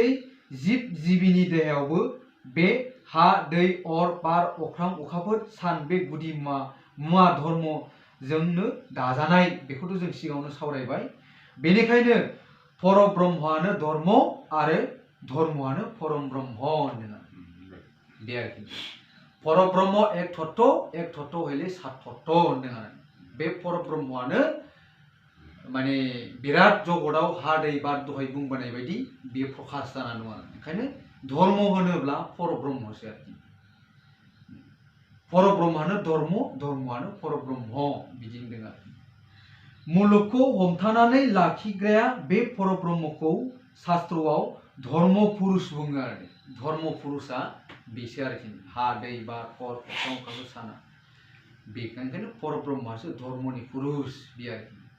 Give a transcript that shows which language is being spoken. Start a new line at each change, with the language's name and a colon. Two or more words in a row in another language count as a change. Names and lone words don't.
Bodo: जिब जिबिनि देहायावबो बे हा दै अर बार अख्रां अखाफोर सान बे गुदि मुवा धर्मजोंनो दाजानाय बेखौथ' जों सिगाङावनो सावरायबाय बेनिखायनो परब्रह्मआनो धर्म आरो धर्मआनो परम ब्रह्म होनदों बे आरोखि परब्रह्म एक तत्व हले सात तत्व होनदों आरो बे परब्रह्मआनो माने बिराद जगतआव हा दै बार दहाय बुंबोनाय बायदि बेयो प्रकाश जानानै दं आरो ओंखायनो धर्म होनोब्ला परब्रह्मसो आरोखि परब्रह्मआनो धर्म धर्मआनो परब्रह्म बिदि होनदों आरोखि मुलुगखौ हमथानानै लाखिग्राया बे परब्रह्मखौ शास्त्रआव धर्म पुरुष बुङो आरो धर्म पुरुषआ बेसो आरोखि हा दै बार अर अख्रां अखाफोर साना बेखायनो परब्रह्मआसो धर्मनि पुरुष बे आरोखि